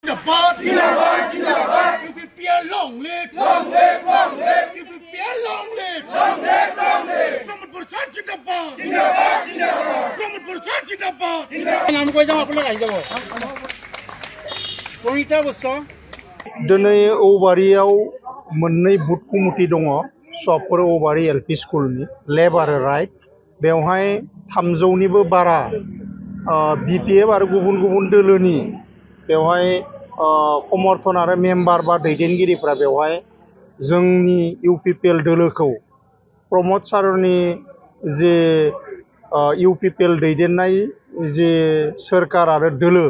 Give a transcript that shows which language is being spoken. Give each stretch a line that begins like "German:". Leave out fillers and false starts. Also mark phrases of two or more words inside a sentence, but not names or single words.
Hindi: जिंदाबाद जिंदाबाद जिंदाबाद UPPL
English: long live long live
Hindi: long live UPPL long live long live long live Pramod Prasad जिंदाबाद जिंदाबाद जिंदाबाद Pramod Prasad जिंदाबाद नाम कोई जाओ अपने गाड़ी जाओ कोईटा बस्ता
Bodo: दिनै औबारियाव मोननै बुथ कमिटि दङ सपर औबारि एलपि स्कुलनि लेफ्ट आरो राइट बेवहाय 300निबो बारा BPF आरो गुबुन गुबुन दोलोनि बेवहाय समर्थन आरो मेम्बार बा दैदेनगिरिफ्रा बेवहाय जोंनि UPPL दोलोखौ प्रमोद सारनि जे UPPL दैदेननाय जे सोरखार आरो दोलो